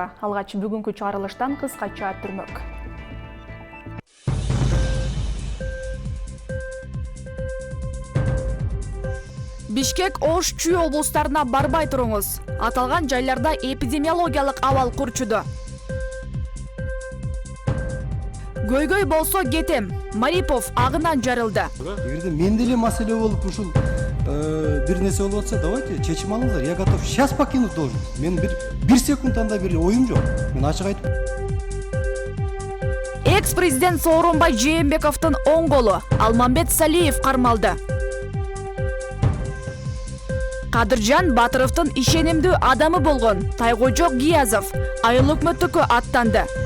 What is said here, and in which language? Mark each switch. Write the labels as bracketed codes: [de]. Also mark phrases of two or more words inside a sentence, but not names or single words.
[ky] Алгач бүгүнкү чыгарылыштан кыскача түрмөк. Бишкек, Ош, Чүй облустарына барбай туруңуз. Аталган жайларда эпидемиологиялык абал курчуду. Көйгөй болсо кетем. Марипов агынан жарылды. Эгерде менде эле маселе болуп ушул бир нерсе болуп атса, давайте чечим алыңыздар. [ru] Я готов сейчас покинуть должность. [ky] Мен бир секундтан да бир оюм жок. Мен ачык айтып. Экс-президент Сооронбай Жээнбековдун оң колу Алмамбет Салиев кармалды. Кадыржан Батыровдун ишенимдүү адамы болгон Тайгожо Гиязов айыл өкмөттүккө аттанды.